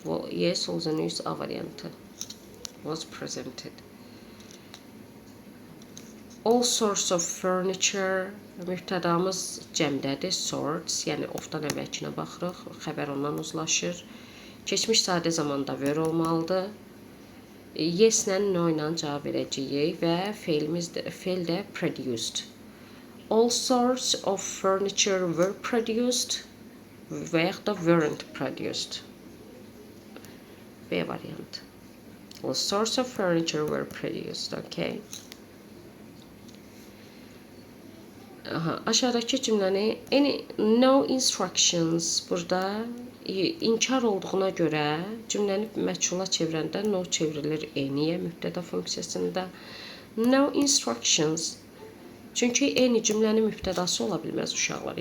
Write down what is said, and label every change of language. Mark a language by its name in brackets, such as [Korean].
[English] Yes, all the news [Azerbaijani] A variantı. [English] Was presented. All sorts of furniture [Azerbaijani] mübtədamız cəmdədir. Sorts, yəni ofdan əvvəlkinə baxırıq. Xəbər ondan uzlaşır. Keçmiş sadə zamanda were olmalıdır. Yes-lə, no-ilə cavab verəcəyik və feil də produced. [English] All sorts of furniture were produced [Azerbaijani] və yaxud da [English] weren't produced. [Azerbaijani] B variantı. [English] All sorts of furniture were produced. Okay. [Azerbaijani] Aşağıdakı cümləni [English] no instructions [Azerbaijani] burada inkar olduğuna görə cümləni məchula çevirəndə no çevrilir anyyə mübtəda funksiyasında. [English] No instructions. [Azerbaijani] Çünki any cümlənin mübtədası ola bilməz uşaqlar.